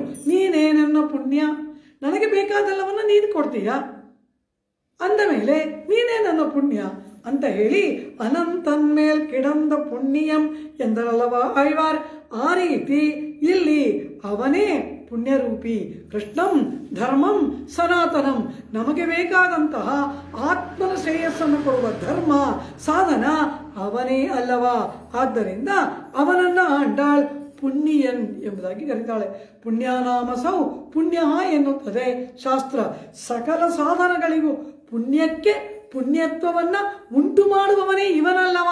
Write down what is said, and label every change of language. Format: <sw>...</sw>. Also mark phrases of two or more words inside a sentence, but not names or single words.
<kn>ನೀನೇ ನನ್ನ ಪುಣ್ಯ, ನನಗೆ ಬೇಕಾದೆಲ್ಲವನ್ನ ನೀನು ಕೊಡ್ತೀಯ, ಅಂದ ಮೇಲೆ ನೀನೇ ನನ್ನ ಪುಣ್ಯ ಅಂತ ಹೇಳಿ</kn> <ta>அனந்தன் மேல் கிடந்த புண்ணியம்</ta> <kn>ಎಂದರಲ್ಲವ ಆಳ್ವಾರ್. ಆ ರೀತಿ ಇಲ್ಲಿ ಅವನೇ ಪುಣ್ಯರೂಪಿ.</kn> <sa>ಕೃಷ್ಣಂ ಧರ್ಮಂ ಸನಾತನಂ.</sa> <kn>ನಮಗೆ ಬೇಕಾದಂತಹ ಆತ್ಮನ ಶ್ರೇಯಸ್ಸನ್ನು ಕೊಡುವ ಧರ್ಮ ಸಾಧನ ಅವನೇ ಅಲ್ಲವಾ. ಆದ್ದರಿಂದ ಅವನನ್ನ ಆಂಡಾಳ್ ಪುಣ್ಯನ್ ಎಂಬುದಾಗಿ ಕರೀತಾಳೆ.</kn> <sa>ಪುಣ್ಯನಾಮಸೌ ಪುಣ್ಯ</sa> <kn>ಎನ್ನುತ್ತದೆ ಶಾಸ್ತ್ರ. ಸಕಲ ಸಾಧನಗಳಿಗೂ ಪುಣ್ಯಕ್ಕೆ ಪುಣ್ಯತ್ವವನ್ನ ಉಂಟು ಮಾಡುವವನೇ ಇವನಲ್ಲವ.</kn>